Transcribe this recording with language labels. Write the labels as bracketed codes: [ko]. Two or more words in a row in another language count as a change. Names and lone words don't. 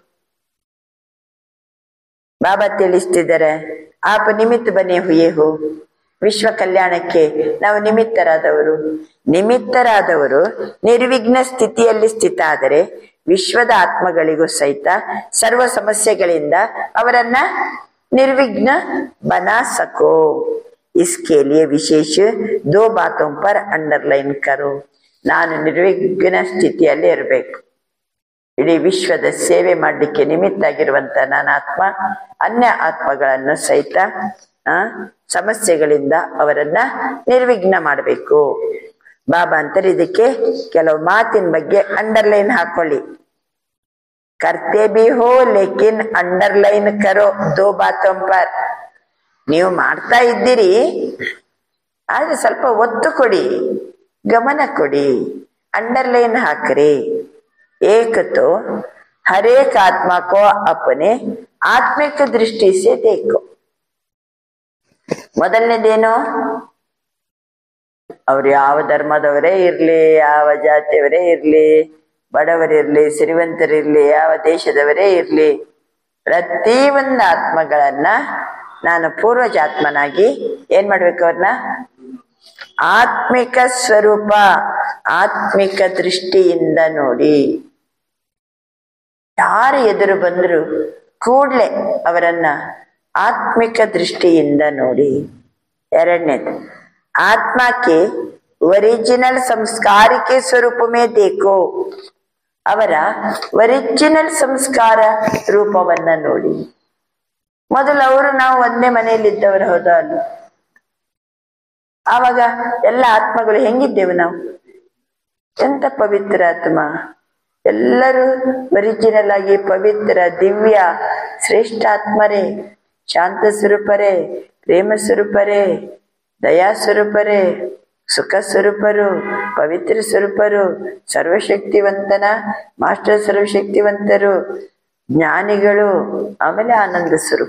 [kn] ಬಾಬಾ ತಿಳಿಸ್ತಿದ್ದಾರೆ, [hi] आप निमित्त बने हुए हो. [kn] ವಿಶ್ವ ಕಲ್ಯಾಣಕ್ಕೆ ನಾವು ನಿಮಿತ್ತರಾದವರು ನಿರ್ವಿಘ್ನ ಸ್ಥಿತಿಯಲ್ಲಿ ಸ್ಥಿತ ಆದರೆ ವಿಶ್ವದ ಆತ್ಮಗಳಿಗೂ ಸಹಿತ ಸರ್ವ ಸಮಸ್ಯೆಗಳಿಂದ ಅವರನ್ನ ನಿರ್ವಿಘ್ನ [hi] बना सको. इसके लिए विशेष दो बातों पर अंडरलाइन करो. [kn] ನಾನು ನಿರ್ವಿಘ್ನ ಸ್ಥಿತಿಯಲ್ಲಿ ಇರಬೇಕು. ಇಡೀ ವಿಶ್ವದ ಸೇವೆ ಮಾಡಲಿಕ್ಕೆ ನಿಮಿತ್ತ ಆಗಿರುವಂತ ನನ್ನ ಆತ್ಮ ಅನ್ಯ ಆತ್ಮಗಳನ್ನು ಸಹಿತ ಸಮಸ್ಯೆಗಳಿಂದ ಅವರನ್ನ ನಿರ್ವಿಘ್ನ ಮಾಡಬೇಕು. ಬಾಬಾ ಅಂತಾರೆ, ಇದಕ್ಕೆ ಕೆಲವು ಮಾತಿನ ಬಗ್ಗೆ ಅಂಡರ್ಲೈನ್ ಹಾಕೊಳ್ಳಿ. [hi] करते भी हो लेकिन अंडरलाइन करो दो बातों पर. [kn] ನೀವು ಮಾಡ್ತಾ ಇದ್ದೀರಿ, ಆದ್ರೆ ಸ್ವಲ್ಪ ಒತ್ತು ಕೊಡಿ, ಗಮನ ಕೊಡಿ, ಅಂಡರ್ಲೈನ್ ಹಾಕ್ರಿ. [hi] एक तो हर एक आत्मा को अपने आत्मिक दृष्टि से देखो. [kn] ಮೊದಲನೇದೇನು, ಅವ್ರು ಯಾವ ಧರ್ಮದವರೇ ಇರ್ಲಿ, ಯಾವ ಜಾತಿಯವರೇ ಇರ್ಲಿ, ಬಡವರಿರ್ಲಿ, ಸಿರಿವಂತರಿರ್ಲಿ, ಯಾವ ದೇಶದವರೇ ಇರ್ಲಿ, ಪ್ರತಿಯೊಂದು ಆತ್ಮಗಳನ್ನ ನಾನು ಪೂರ್ವಜಾತ್ಮನಾಗಿ ಏನ್ ಮಾಡ್ಬೇಕು? ಅವ್ರನ್ನ ಆತ್ಮಿಕ ಸ್ವರೂಪ, ಆತ್ಮಿಕ ದೃಷ್ಟಿಯಿಂದ ನೋಡಿ. ಯಾರು ಎದುರು ಬಂದ್ರು ಕೂಡ್ಲೆ ಅವರನ್ನ ಆತ್ಮಿಕ ದೃಷ್ಟಿಯಿಂದ ನೋಡಿ. ಎರಡನೇದು, [hi] आत्मा के ओरिजिनल संस्कार के स्वरूप में देखो. [kn] ಅವರ ಒರಿಜಿನಲ್ ಸಂಸ್ಕಾರ ರೂಪವನ್ನ ನೋಡಿ. ಮೊದಲು ಅವರು ನಾವು ಒಂದೇ ಮನೆಯಲ್ಲಿ ಇದ್ದವರು, ಹೌದಾ ಅಲ್ಲ? ಆವಾಗ ಎಲ್ಲ ಆತ್ಮಗಳು ಹೆಂಗಿದ್ದೇವೆ ನಾವು? ಎಂತ ಪವಿತ್ರ ಆತ್ಮ, ಎಲ್ಲರೂ ಒರಿಜಿನಲ್ ಆಗಿ ಪವಿತ್ರ, ದಿವ್ಯ, ಶ್ರೇಷ್ಠ ಆತ್ಮರೇ, ಶಾಂತ ಸ್ವರೂಪರೇ, ಪ್ರೇಮ ಸ್ವರೂಪರೇ, ದಯಾ ಸ್ವರೂಪರೇ, ಸುಖ ಸ್ವರೂಪರು, ಪವಿತ್ರ ಸ್ವರೂಪರು, ಸರ್ವಶಕ್ತಿವಂತನ ಮಾಸ್ಟರ್ ಸರ್ವಶಕ್ತಿವಂತರು, ಜ್ಞಾನಿಗಳು, ಆಮೇಲೆ ಆನಂದ ಸ್ವರೂಪ.